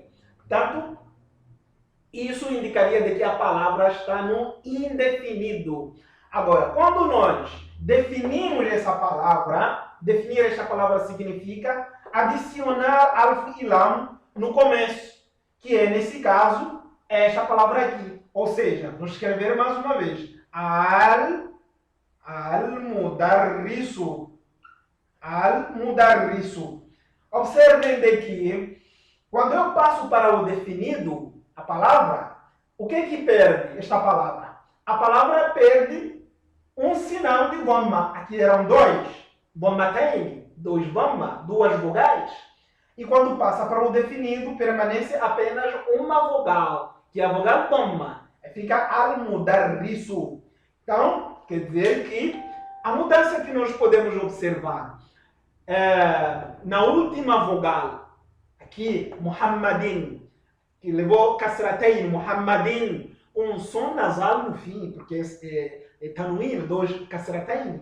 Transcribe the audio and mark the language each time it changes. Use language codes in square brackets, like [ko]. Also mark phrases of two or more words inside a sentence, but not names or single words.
[pt] Portanto, isso indicaria de que a palavra está no indefinido. Agora, quando nós definimos essa palavra, definir esta palavra significa adicionar alf e lam no começo, que é, nesse caso, esta palavra aqui. Ou seja, vamos escrever mais uma vez. Al-mudarrisu. Observem de que, quando eu passo para o definido, a palavra, o que perde esta palavra? A palavra perde um sinal de dhamma. Aqui eram dois. Dhammatain, dois dhamma, duas vogais. E quando passa para o definido, permanece apenas uma vogal, que é a vogal dhamma. Fica al-mudarrisu. Então, quer dizer que a mudança que nós podemos observar na última vogal, aqui, Muhammadin, que levou kasratain, Muhammadin, um som nasal no fim, porque é tanwin, dois kasratain.